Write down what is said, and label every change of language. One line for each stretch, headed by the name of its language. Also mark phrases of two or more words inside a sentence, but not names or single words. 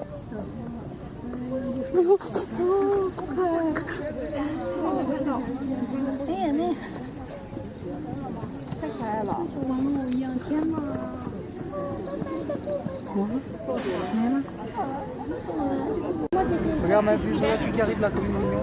Chinese: 哎呀，那太可爱了，像玩偶一样，天哪！没了。
French: Regarde ma vue, voilà celui qui arrive là comme il est mignon.